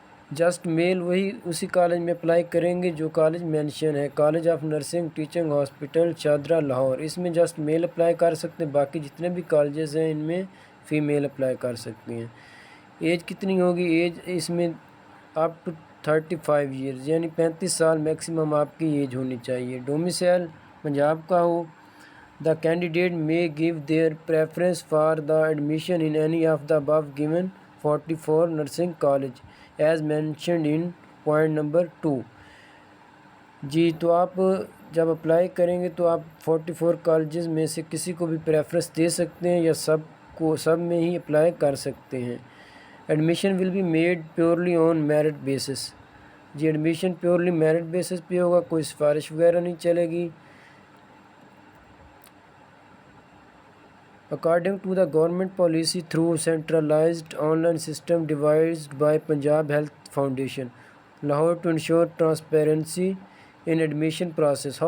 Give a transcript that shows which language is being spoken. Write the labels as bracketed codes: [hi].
[ur] Just میل وہی اسی college میں اپلائی کریں گے جو کالج مینشن ہے، college of nursing teaching hospital Shahdara Lahore, اس میں جسٹ میل اپلائی کر سکتے ہیں، باقی جتنے بھی کالجز ہیں ان میں فیمیل اپلائی کر سکتی ہیں۔ ایج کتنی ہوگی؟ ایج اس میں اپ ٹو 35 ایئرز، یعنی 35 سال میکسیمم آپ کی ایج ہونی چاہیے۔ ڈومیسائل پنجاب کا ہو۔ [en] The candidate may give their preference for the admission in any of the above given 44 nursing college as mentioned in point number 2. [ur] جی تو آپ جب اپلائی کریں گے تو آپ 44 کالجز میں سے کسی کو بھی پریفرنس دے سکتے ہیں یا سب میں ہی اپلائی کر سکتے ہیں. [en] Admission will be made purely on merit basis. [ur] جی admission purely merit basis پہ ہوگا, کوئی سفارش وغیرہ نہیں چلے گی. [en] According to the government policy through centralized online system devised by Punjab Health Foundation, Lahore, to ensure transparency in admission process.